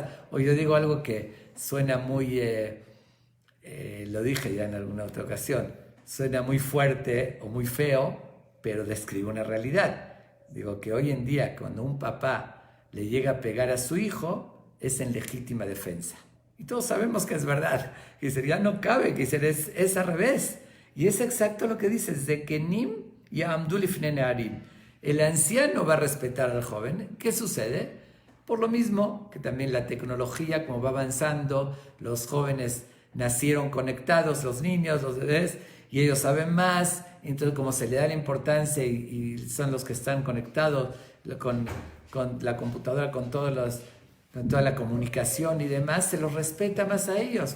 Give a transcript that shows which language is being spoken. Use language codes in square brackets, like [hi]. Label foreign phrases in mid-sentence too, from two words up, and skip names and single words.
[es] O yo digo algo que suena muy, lo dije ya en alguna otra ocasión, suena muy fuerte o muy feo, pero describe una realidad. Digo que hoy en día, cuando un papá le llega a pegar a su hijo, es en legítima defensa. Y todos sabemos que es verdad. Que dice, ya no cabe, que dice, es al revés. Y es exacto lo que dice, [he] זקנים יעמדו לפני נערים. [es] El anciano va a respetar al joven. ¿Qué sucede? Por lo mismo que también la tecnología, como va avanzando, los jóvenes nacieron conectados, los niños, los bebés, y ellos saben más. Entonces, como se le da la importancia y son los que están conectados con la computadora, con toda la comunicación y demás, se los respeta más a ellos.